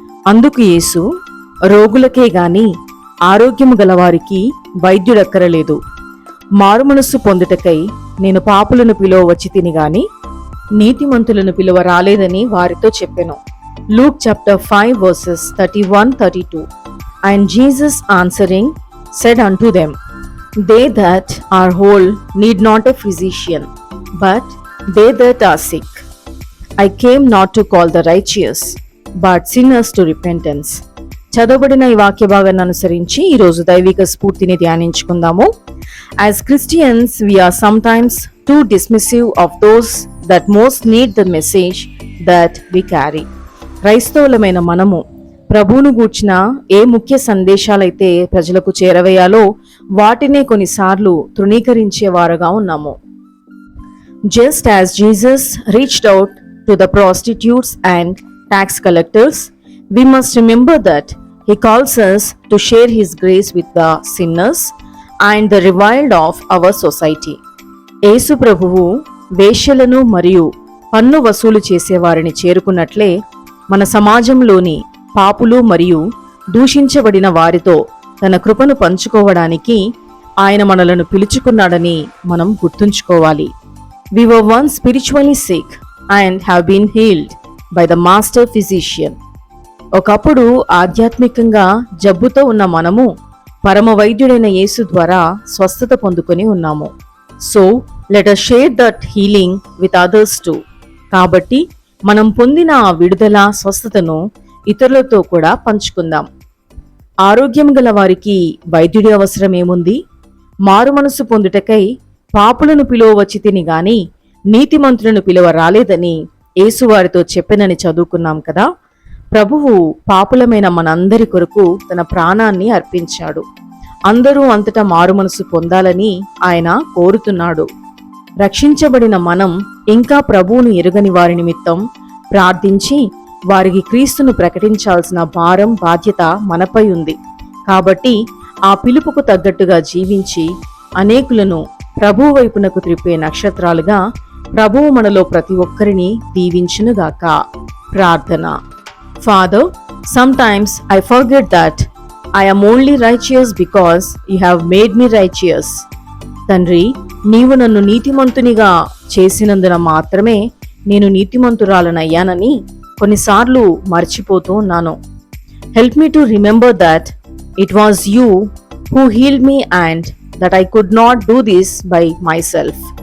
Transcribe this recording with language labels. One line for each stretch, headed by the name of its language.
Telugu: అందుకు యేసు, రోగులకే గాని ఆరోగ్యము గలవారికి వైద్యుడక్కరలేదు. మారుమనస్సు పొందుటకై నేను పాపులను పిలువ వచ్చి తిని గాని నీతిమంతులను పిలువ రాలేదని వారితో చెప్పెను.
English: Luke chapter 5 verses 31-32. And Jesus answering said unto them, They that are whole need not a physician, but they that are sick. I came not to call the righteous, but sinners to repentance.
Telugu: చదవబడిన ఈ వాక్య భాగాన్ని అనుసరించి ఈరోజు దైవిక స్ఫూర్తిని ధ్యానించుకుందాము.
English: As Christians, we are sometimes too dismissive of those that most need the message that we carry.
Telugu: క్రైస్తవులమైన మనము ప్రభువును గూర్చిన ఏ ముఖ్య సందేశాలైతే ప్రజలకు చేరవేయాలో వాటినే కొన్నిసార్లు తృణీకరించేవారుగా ఉన్నాము.
English: Just as Jesus reached out to the prostitutes and tax collectors, we must remember that He calls us to share His grace with the sinners and the reviled of our society.
Telugu: యేసు ప్రభువు వేశ్యలను మరియు పన్ను వసూలు చేసేవారిని చేరుకున్నట్లే మన సమాజంలోని పాపులు మరియు దూషించబడిన వారితో తన కృపను పంచుకోవడానికి ఆయన మనలను పిలుచుకున్నాడని మనం గుర్తుంచుకోవాలి.
English: We were once spiritually sick and have been healed by the master physician.
Telugu: ఒకప్పుడు ఆధ్యాత్మికంగా జబ్బుతో ఉన్న మనము పరమ వైద్యుడైన యేసు ద్వారా స్వస్థత పొందుకొని ఉన్నాము.
English: So let us share that healing with others too.
Telugu: కాబట్టి మనం పొందిన ఆ విడుదల స్వస్థతను ఇతరులతో కూడా పంచుకుందాం. ఆరోగ్యం గల వారికి వైద్యుడి అవసరం ఏముంది? మారు మనసు పొందుటకై పాపులను పిలువ వచ్చి తిని గాని నీతిమంతులను పిలువ రాలేదని యేసువారితో చెప్పెనని చదువుకున్నాం కదా. ప్రభువు పాపులమైన మనందరి కొరకు తన ప్రాణాన్ని అర్పించాడు. అందరూ అంతటా మారు మనసు పొందాలని ఆయన కోరుతున్నాడు. రక్షించబడిన మనం ఇంకా ప్రభువును ఎరుగని వారి నిమిత్తం ప్రార్థించి వారికి క్రీస్తును ప్రకటించాల్సిన భారం బాధ్యత మనపై ఉంది. కాబట్టి ఆ పిలుపుకు తగ్గట్టుగా జీవించి అనేకులను ప్రభువు వైపునకు త్రిప్పే నక్షత్రాలుగా ప్రభువు మనలో ప్రతి ఒక్కరిని దీవించునుగాక. ప్రార్థన.
English: Father, sometimes I forget that I am only righteous because you have made me righteous.
Telugu: తండ్రి, నీవు నన్ను నీతిమంతునిగా చేసినందున మాత్రమే నేను నీతిమంతురాలనయ్యానని కొన్నిసార్లు మర్చిపోతూ ఉన్నాను.
English: Help me to remember that it was you who healed me and that I could not do this by myself.